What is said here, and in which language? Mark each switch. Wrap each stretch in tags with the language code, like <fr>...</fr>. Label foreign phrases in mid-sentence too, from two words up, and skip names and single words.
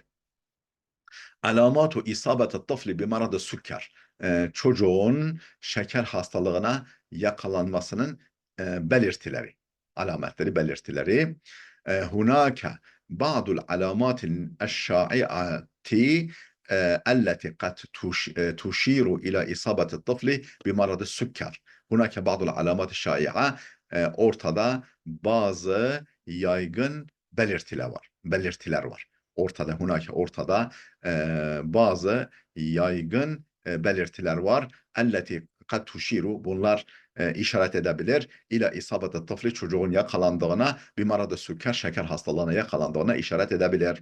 <ar>علامات إصابة الطفل بمرض السكر.</ar> <tr>Çocuğun şeker hastalığına yakalanmasının belirtileri, belirtileri.</tr> <ar>هناك بعض العلامات الشائعة التي قد تشير إلى إصابة الطفل بمرض السكر. هناك بعض العلامات الشائعة</ar> <tr>ortada bazı yaygın belirtiler var. ortada bazı yaygın belirtiler var.</tr> <ar>التي قد تشير,</ar> <tr>bunlar işaret edebilir.</tr> <ar>إلى إصابة الطفل,</ar> <tr>çocuğun yakalandığına,</tr> <ar>بمرض السكر,</ar> <tr>şeker hastalığına yakalandığına işaret edebilir.</tr>